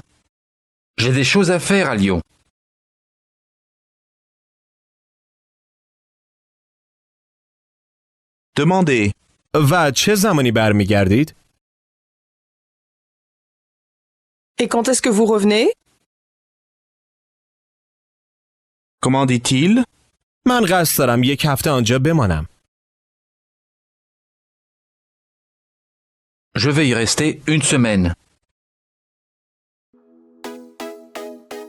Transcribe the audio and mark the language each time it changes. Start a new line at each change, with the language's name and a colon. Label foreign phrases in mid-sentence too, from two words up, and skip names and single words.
French: J'ai des choses à faire à Lyon. Demandez.
Persian: و چه زمانی برمیگردید؟
French: Et quand est-ce que vous revenez? Comment dit-il?
Persian: من قصد دارم یک هفته آنجا بمانم.
French: Je vais y rester une semaine.